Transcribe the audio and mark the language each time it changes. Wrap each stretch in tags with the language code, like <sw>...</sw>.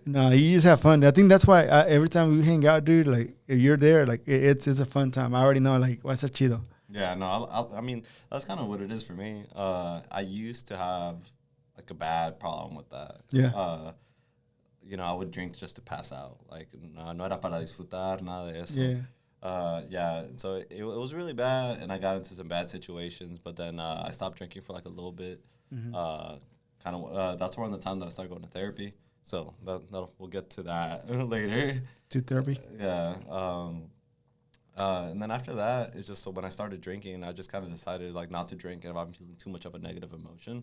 <en>No, you just have fun. I think that's why every time we hang out, dude, like, if you're there, like, it's a fun time. I already know, like, what's a chido. Yeah, no, I mean, that's kind of what it is for me. I used to have, like, a bad problem with that. Yeah. I would drink just to pass out.</en> <es>Like, no era para disfrutar, nada de eso.</es> <en>Yeah. So it was really bad, and I got into some bad situations, but then I stopped drinking for, like, a little bit. Mm-hmm. That's around the time that I started going to therapy. So we'll get to that later. To therapy? Yeah. And then after that, it's just so when I started drinking, I just kind of decided like not to drink if I'm feeling too much of a negative emotion.</en>